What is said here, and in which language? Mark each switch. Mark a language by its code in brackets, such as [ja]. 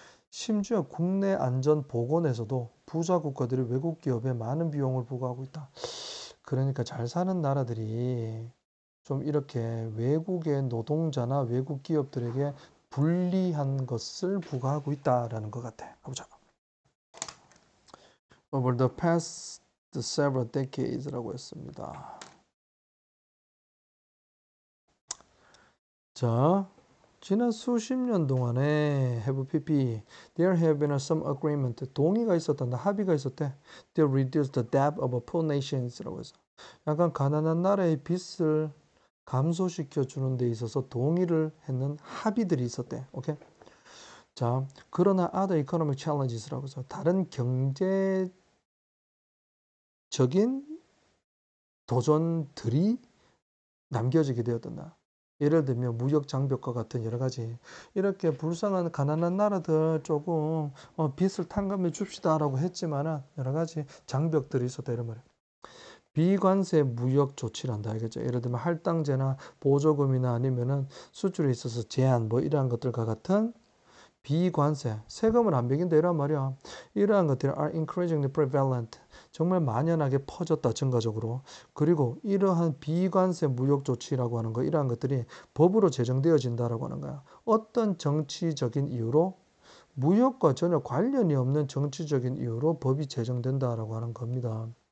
[ko] 심지어 국내 안전 보건에서도 부자 국가들이 외국 기업에 많은 비용을 부과하고 있다. 그러니까 잘 사는 나라들이 좀 이렇게 외국의 노동자나 외국 기업들에게 불리한 것을 부과하고 있다라는 것 같아. 가보자. [en] Over the past several decades [ko] 라고 했습니다. 자, 지난 수십 년 동안에 [en] have PP, there have been some agreement, [ko] 동의가 있었단다, 합의가 있었대. [en] They reduce the debt of poor nations [ko] 라고 해서 약간 가난한 나라의 빚을 감소시켜 주는 데 있어서 동의를 했는 합의들이 있었대. 오케이? 자, 그러나 [en] other economic challenges [ko] 라고 해서 다른 경제적인 도전들이 남겨지게 되었단다. 예를 들면 무역 장벽과 같은 여러 가지 이렇게 불쌍한 가난한 나라들 조금 빚을 탕감해 줍시다라고 했지만은 여러 가지 장벽들이 있었다 이런 말이에요. 비관세 무역 조치란다 알겠죠? 예를 들면 할당제나 보조금이나 아니면은 수출에 있어서 제한 뭐 이러한 것들과 같은 비관세, 세금을 안 매긴다 이란 말이야. 이러한 것들이 [en] are increasingly prevalent. [ko] 정말 만연하게 퍼졌다 증가적으로. 그리고 이러한 비관세 무역 조치라고 하는 거 이러한 것들이 법으로 제정되어진다라고 하는 거야. 어떤 정치적인 이유로 무역과 전혀 관련이 없는 정치적인 이유로 법이 제정된다라고 하는 겁니다.